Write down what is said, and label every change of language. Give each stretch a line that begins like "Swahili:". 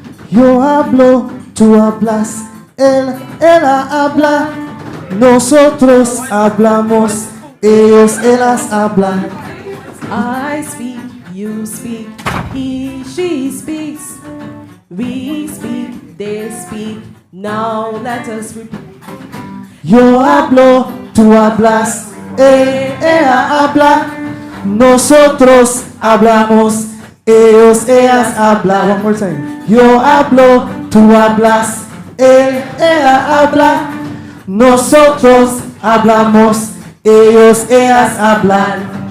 Spanish: Yo hablo, tú hablas, ella habla, nosotros hablamos, ellos, ellas hablan.
English: I speak, you speak, he, she speaks, we speak, they speak. Now let us repeat.
Spanish: Yo hablo, tú hablas, ella habla, nosotros hablamos, ellos, ellas hablan.
English: One more time.
Spanish: Yo hablo, tú hablas, ella habla, nosotros hablamos, ellos, ellas hablan.